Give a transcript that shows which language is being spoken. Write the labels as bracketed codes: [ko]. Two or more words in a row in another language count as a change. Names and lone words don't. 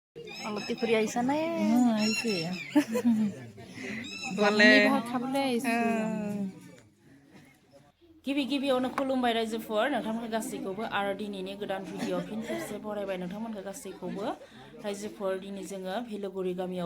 [as] অলপ ফুৰি আহিছা নে? আহিছে মানে খাবলৈ আহিছোঁ। [brx] गिबि गिबियावनो खुलुमबाय रायजोफोर नोंथांमोनखौ गासैखौबो आरो दिनैनि गोदान भिडिअ फिन खेबसे बरायबाय नोंथांमोनखौ गासैखौबो रायजोफोर दिनै जोङो भेलुगुरि गामियाव